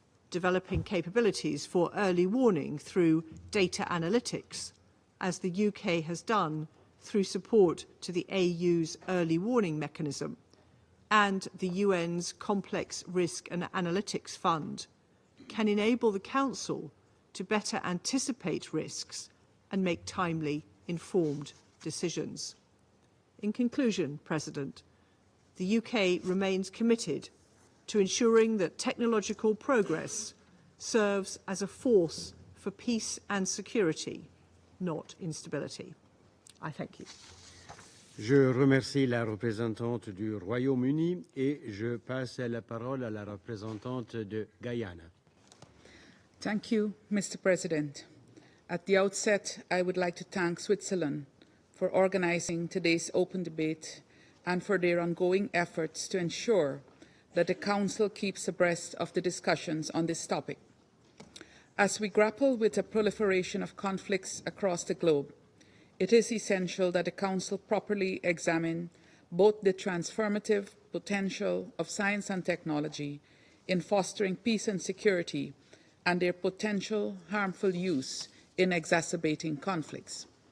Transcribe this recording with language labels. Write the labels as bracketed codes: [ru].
[en] developing capabilities for early warning through data analytics, as the UK has done through support to the AU's early warning mechanism and the UN's Complex Risk and Analytics Fund, can enable the Council to better anticipate risks and make timely, informed decisions. In conclusion, President, the UK remains committed to ensuring that technological progress serves as a force for peace and security, not instability. I thank you. [fr] Je remercie la représentante du Royaume-Uni et je passe la parole à la représentante de Guyana. [en] Thank you, Mr. President. At the outset, I would like to thank Switzerland for organizing today's open debate and for their ongoing efforts to ensure that the Council keeps abreast of the discussions on this topic. As we grapple with the proliferation of conflicts across the globe, it is essential that the Council properly examine both the transformative potential of science and technology in fostering peace and security and their potential harmful use in exacerbating conflicts.